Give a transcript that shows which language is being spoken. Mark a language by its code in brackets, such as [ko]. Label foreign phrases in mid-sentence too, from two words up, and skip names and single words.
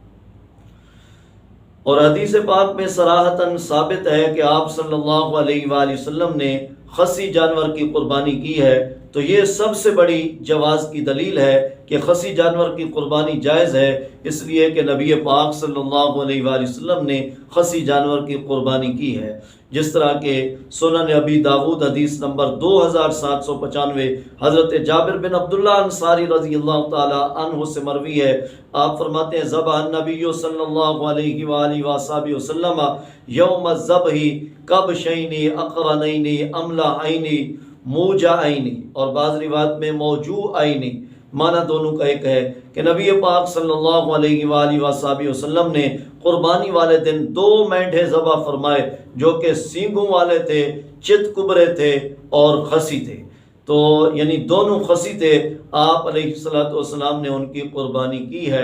[ur] اور حدیث پاک میں صراحتاً ثابت ہے کہ آپ [ar] صلی اللہ علیہ وآلہ وسلم [ur] نے خصی جانور کی قربانی کی ہے، تو یہ سب سے بڑی جواز کی دلیل ہے کہ خصی جانور کی قربانی جائز ہے، اس لیے کہ نبی پاک [ar] صلی اللہ علیہ وآلہ وسلم [ur] نے خصی جانور کی قربانی کی ہے۔ جس طرح کہ سنن ابی داود حدیث نمبر 2795 حضرت جابر بن عبداللہ انصاری [ar] رضی اللہ تعالی عنہ [ur] سے مروی ہے، آپ فرماتے ہیں [ar] ذبح النبی صلی اللہ علیہ وآلہ وصحبہ وسلم یوم الذبح کبشین اقرنین املحین موجعین، [ur] اور بعض روایت میں موجوعین، معنی دونوں کا ایک ہے کہ نبی پاک [ar] صلی اللہ علیہ وآلہ وصحبہ وسلم [ur] نے قربانی والے دن 2 مینڈھے ذبح فرمائے جو کہ سینگوں والے تھے، چت کبرے تھے اور خصی تھے، تو یعنی دونوں خصی تھے، آپ [ar] علیہ السلام [ur] نے ان کی قربانی کی ہے۔